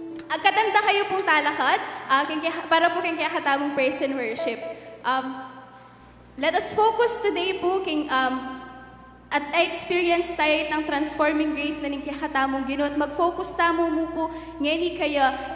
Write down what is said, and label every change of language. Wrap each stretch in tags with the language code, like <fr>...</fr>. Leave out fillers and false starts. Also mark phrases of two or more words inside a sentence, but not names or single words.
<pam>Katanda kayo pong talakad para po kay katamong</pam> <en>praise and worship. Let us focus today</en> <pam>po at experience tayo ng</pam> <en>transforming grace</en> <pam>na ning katamong Ginoo at mag-focus tamo mo po ngeni kaya.</pam>